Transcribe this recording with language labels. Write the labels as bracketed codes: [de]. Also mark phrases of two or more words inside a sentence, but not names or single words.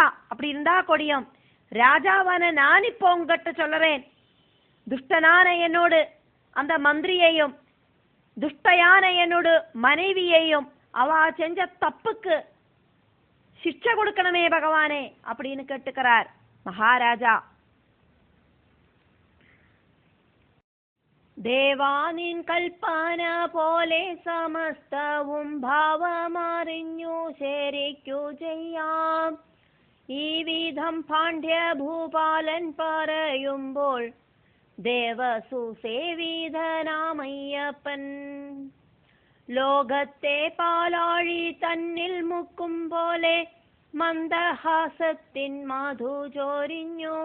[ta] அப்படி இருந்தா கொடியும் ராஜாவான நான் இப்போ உங்ககிட்ட சொல்றேன், துஷ்டனான என்னோடு அந்த மந்திரியையும் துஷ்டையான என்னோட மனைவியையும் அவ செஞ்ச தப்புக்கு சிக்ஷை கொடுக்கணுமே பகவானே அப்படின்னு கேட்டுக்கிறார் மகாராஜா. [ml] ദേവാനിൻ കൽപ്പന പോലെ സമസ്തവും ഭാവമറിഞ്ഞു ശരിക്കു ചെയ്യാം. ഈ വിധം പാണ്ഡ്യഭൂപാലൻ പറയുമ്പോൾ ദേവസുസേവിതനാമയ്യപ്പൻ ലോകത്തെ പാലാഴി തന്നിൽ മുക്കും പോലെ മന്ദഹാസത്തിൻ മധു ചോരിഞ്ഞു.